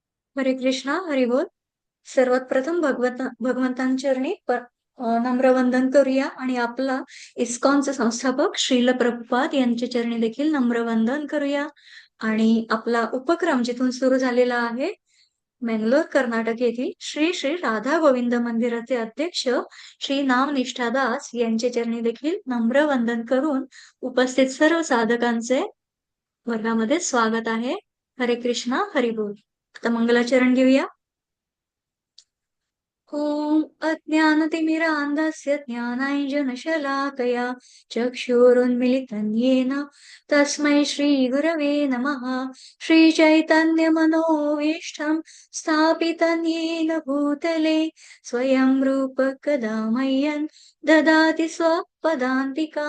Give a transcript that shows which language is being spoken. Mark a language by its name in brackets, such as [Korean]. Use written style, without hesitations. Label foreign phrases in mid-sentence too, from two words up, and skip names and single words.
[Marathi] हरे कृष्णा हरी बोल. सर्वात प्रथम भगवंतांचरणी नम्र वंदन करूया आणि आपला इस्कॉनचे संस्थापक श्रील प्रभुपाद यांच्या चरणी देखील नम्र वंदन करूया. आणि आपला उपक्रम जिथून सुरू झालेला आहे, मंगलोर कर्नाटक येथील श्री श्री राधा गोविंद मंदिराचे अध्यक्ष श्री नामनिष्ठा दास यांच्या चरणी देखील नम्र वंदन करून उपस्थित सर्व साधकांचे वर्गामध्ये स्वागत आहे. हरे कृष्णा हरी बोल. आता मंगलाचरण घेऊया. [Sanskrit] ॐ अज्ञानतिमिरान्धस्य ज्ञानाञ्जनशलाकया चक्षुरुन्मिलितं येन तस्मै श्रीगुरवे नमः. श्रीचैतन्यमनोभीष्टं स्थापितं येन भूतले स्वयं रूप कदा मह्यं ददाति स्वपदान्तिकं.